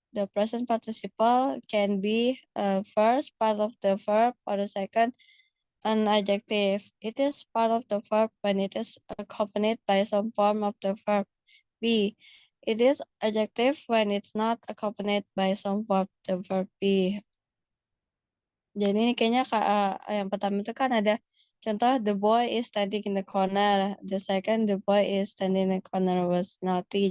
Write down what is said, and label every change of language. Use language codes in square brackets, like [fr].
[en] The present participle can be first part of the verb or the second an adjective. It is part of the verb when it is accompanied by some form of the verb. B. It is adjective when it's not accompanied by some verb, the verb be. [id] Jadi ini kayaknya yang pertama itu kan ada contoh the boy is standing in the corner. [en] The second, the boy is standing in the corner was naughty.